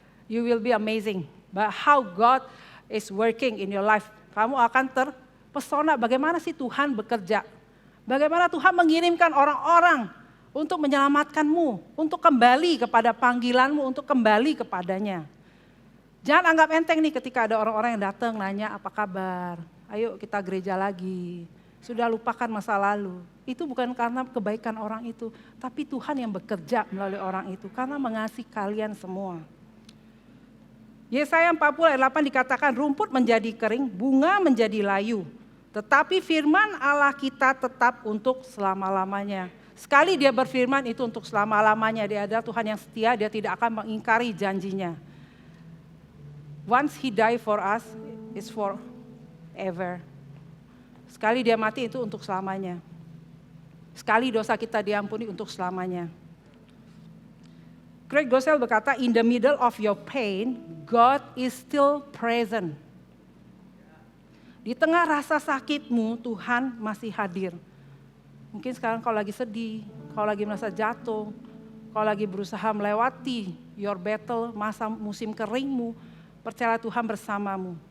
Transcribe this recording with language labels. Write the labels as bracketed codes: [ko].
[en] You will be amazing by how God is working in your life. [id] Kamu akan terpesona bagaimana sih Tuhan bekerja. Bagaimana Tuhan mengirimkan orang-orang untuk menyelamatkanmu, untuk kembali kepada panggilanmu, untuk kembali kepadanya. Jangan anggap enteng nih ketika ada orang-orang yang datang nanya apa kabar. Ayo kita gereja lagi, sudah lupakan masa lalu. Itu bukan karena kebaikan orang itu, tapi Tuhan yang bekerja melalui orang itu karena mengasihi kalian semua. Yesaya 40 ayat 8 dikatakan rumput menjadi kering, bunga menjadi layu. Tetapi firman Allah kita tetap untuk selama-lamanya. Sekali dia berfirman itu untuk selama-lamanya, dia adalah Tuhan yang setia, dia tidak akan mengingkari janjinya. [en] Once he die for us, it's forever. [id] Sekali dia mati itu untuk selamanya. Sekali dosa kita diampuni untuk selamanya. [en] Craig Groeschel berkata, in the middle of your pain, God is still present. [id] Di tengah rasa sakitmu, Tuhan masih hadir. Mungkin sekarang kau lagi sedih, kau lagi merasa jatuh, kau lagi berusaha melewati [en] your battle, [id] masa musim keringmu, percaya Tuhan bersamamu.